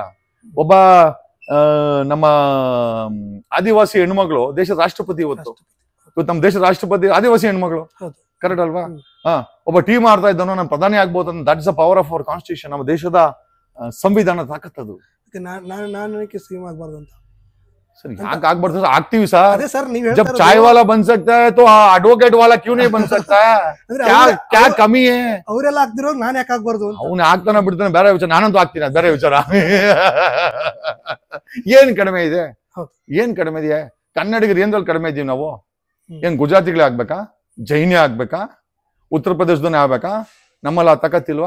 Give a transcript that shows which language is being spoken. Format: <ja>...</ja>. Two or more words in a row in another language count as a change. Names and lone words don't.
<kn>ಒಬ್ಬ ನಮ್ಮ ಆದಿವಾಸಿ ಹೆಣ್ಮಗಳು ದೇಶದ ರಾಷ್ಟ್ರಪತಿ ಇವತ್ತು ನಮ್ಮ ದೇಶದ ರಾಷ್ಟ್ರಪತಿ ಆದಿವಾಸಿ ಹೆಣ್ಮಗಳು, ಕರೆಕ್ಟ್ ಅಲ್ವಾ? ಒಬ್ಬ ಟೀಮ್ ಆಡ್ತಾ ಇದ್ದಾನೋ ನಮ್ಮ ಪ್ರಧಾನಿ ಆಗ್ಬೋದು ಅಂತ.</kn> <en>That is the power of our constitution.</en> <kn>ನಮ್ಮ ದೇಶದ ಸಂವಿಧಾನ ತಾಕತ್ತದು. ನಾನು ಸಿಎಂ ಆಗ್ಬಾರ್ದು ಅಂತ सर ಯಾಕೆ ಆಗ್ಬಾರ್ದು? ಆಗ್ತೀವಿ ಸರ್. ಅದೇ ಸರ್, ನೀವು</kn> <hi>जब चाय वाला बन सकता है तो एडवोकेट वाला क्यों नहीं बन सकता है? क्या कमी है?</hi> <kn>ಅವರೆಲ್ಲ ಆಗ್ತಿರೋ ನಾನು ಯಾಕೆ ಆಗ್ಬಾರ್ದು ಅಂತ. ಅವ್ನು ಆಗ್ತಾನೆ ಬಿಡ್ತಾನೆ ಬೇರೆ ವಿಚಾರ, ನಾನಂತೂ ಆಗ್ತೀನಿ, ಅದು ಬೇರೆ ವಿಚಾರ. ಏನ್ ಕಡಿಮೆ ಇದೆ? ಏನ್ ಕಡಿಮೆ ಇದೆಯಾ? ಕನ್ನಡಿಗರು ಏನ್ರಲ್ಲಿ ಕಡಿಮೆ ಇದೀವಿ ನಾವು? ಏನ್ ಗುಜರಾತಿಗಳೇ ಆಗ್ಬೇಕಾ? ಜೈನೇ ಆಗ್ಬೇಕಾ? ಉತ್ತರ ಪ್ರದೇಶದನೇ ಆಗ್ಬೇಕಾ? ನಮ್ಮಲ್ಲ ತಾಕತ್ತಿಲ್ವಾ?</kn>